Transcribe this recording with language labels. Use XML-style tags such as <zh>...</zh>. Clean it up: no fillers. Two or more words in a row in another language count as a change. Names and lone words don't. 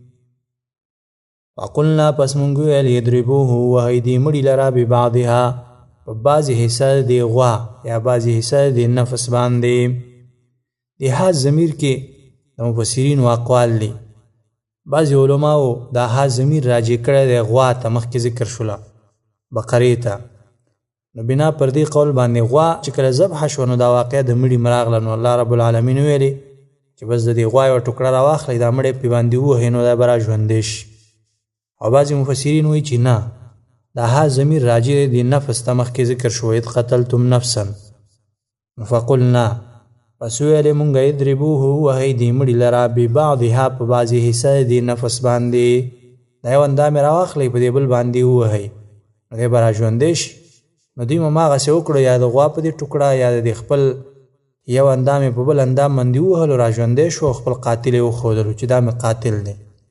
<ps>فقلنا، پس مونږ وویل یضربوه، وهئ دې مړي لره ببعضها، په بعضې حصه د دې غوا یا بعضې حصه د دې نفس باندې. د ها ضمیر کې د مفسرینو اقوال دي. بعضې علماو دا ها ضمیر راجع کړی دی غوا ته، مخکې ذکر شوله بقرې ته. نو بنا پر دې قول باندې غوا چې کله ذبحه شوه نو دا واقعه د مړي مراغله، نو</ps> <ar>الله رب العالمین</ar> <ps>ویلې چې بس د دې غوا یوه ټوکړه راواخلئ، دا مړی پې باندې ووهئ، نو دا به را ژوندی شي. او بعضې مفسرین وایي چې نه، دا ها ضمیر راجع دی نفس ته، مخکې ذکر شو</ps> <ar>اذ قتلتم نفسا.</ar> <ps>فقلنا، پس ویلې مونږ اضربوه، وهئ دې مړي لره ببعضها، په بعضې حصه د دې نفس باندې، دا یو اندام یې راواخلئ په دې بل باندې ووهئ، نو دی به را ژوندی شي. نو دوی هماغسې وکړو، یا د غوا په دې ټوکړه یا د خپل یو اندام یې په بل اندام باندې ووهلو، را ژوندی شو، او خپل قاتل یې وښودلو چې دا مې قاتل دی.</ps>